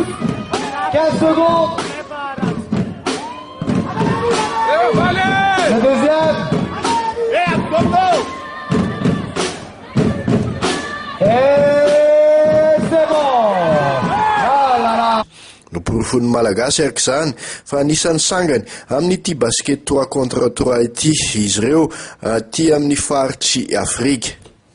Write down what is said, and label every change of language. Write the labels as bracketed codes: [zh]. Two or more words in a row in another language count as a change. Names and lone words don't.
[fr] 15 secondes. Le deuxième. Et c'est bon. Oh là là. [mg] No fon'ny malagasy araka izany fa anisan'ny sangany amin'ity basket 3 contre 3 ity izy ireo ty amin'ny faritry Afrika.